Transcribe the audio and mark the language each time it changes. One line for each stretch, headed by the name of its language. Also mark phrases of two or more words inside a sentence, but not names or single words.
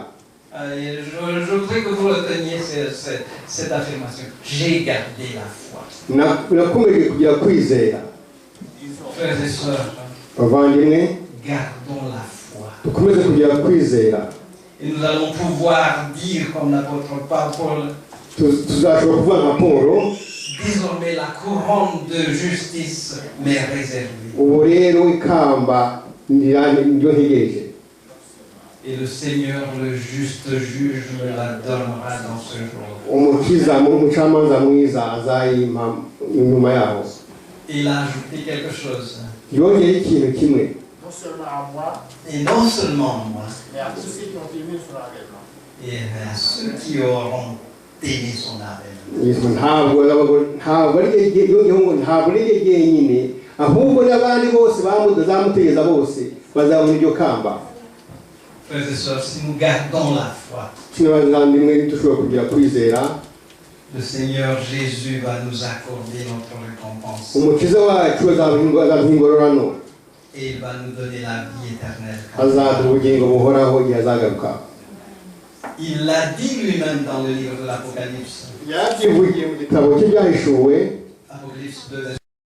French: Je voudrais que vous reteniez cette affirmation. J'ai gardé la foi.
Kinyarwanda: Nakomeje kugira kwizera.
French: Frères et sœurs,
Kinyarwanda: Bavandimwe,
French: gardons la foi.
Kinyarwanda: dukomeze kugira kwizera.
French: Et nous allons pouvoir dire comme l'apôtre Paul,
Kinyarwanda: Tuzashobora kuvuga nka Paul,
French: désormais la couronne de justice m'est réservée.
Kinyarwanda: ubu rero ikamba niryo ntegereje.
French: Et le Seigneur, le juste juge, me la donnera dans ce jour.
Kinyarwanda: Umukiza umucamanza mwiza azayimpa inyuma yaho.
French: Et il a ajouté quelque chose.
Kinyarwanda: Yongeye ikintu kimwe.
French: Non seulement à moi, Et non seulement moi, mais à tous ceux qui ont aimé son avènement. et à ceux qui auront aimé son avènement.
Kinyarwanda: ntabwo ari jyenyine, ahubwo n'abandi bose bazamutegereza bose bazabona iryo kamba.
French: Frères et sœurs, si nous gardons la foi,
Kinyarwanda: Kino bavandimwe dushobora kugira kwizera,
French: le Seigneur Jésus va nous accorder notre récompense.
Kinyarwanda: umukiza wacu azaduha ingororano,
French: Et il va nous donner la vie éternelle.
Kinyarwanda: azaduha ubugingo buhoraho igihe azagaruka.
French: Il l'a dit lui-même dans le livre de l'Apocalypse.
Kinyarwanda: Yabyivugiye mu gitabo cye byahishuwe,
French: Apocalypse 2,